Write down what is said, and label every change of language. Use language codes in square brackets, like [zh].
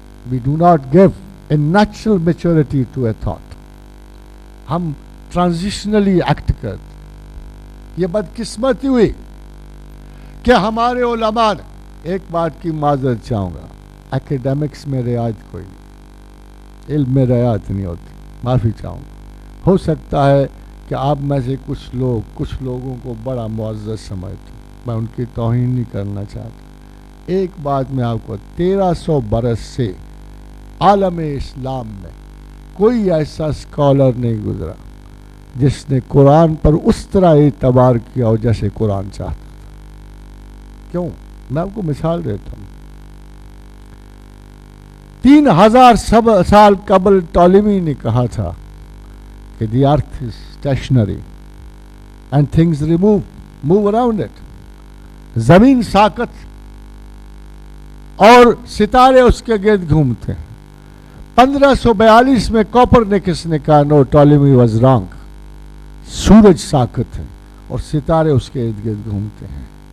[en] We do not give a natural maturity to a thought. [ur] ہم ٹرانزیشنلی act کرتے. یہ بدقسمتی ہوئی کہ ہمارے علماء نے، ایک بات کی معذرت چاہوں گا، ایکیڈیمکس میں رعایت کوئی نہیں، علم میں رعایت نہیں ہوتی، معافی چاہوں گا. ہو سکتا ہے کہ آپ میں سے کچھ لوگوں کو بڑا معزز سمجھتے ہیں، میں ان کی توہین نہیں کرنا چاہتا. ایک بات میں آپ کو، 1300 برس سے عالم اسلام میں کوئی ایسا اسکالر نہیں گزرا جس نے قرآن پر اس طرح اعتبار کیا ہو جیسے قرآن چاہتا تھا. کیوں؟ میں آپ کو مثال دیتا ہوں. 3000 سال قبل ٹالمی نے کہا تھا کہ [en] the earth is stationary and things move around it. [ur] زمین ساکت اور ستارے اس کے گرد گھومتے ہیں. 1542 میں کوپرنیکس نے کہا [en] No, Ptolemy was wrong. [ur] سورج ساکت ہے اور ستارے اس کے ارد گرد گھومتے ہیں.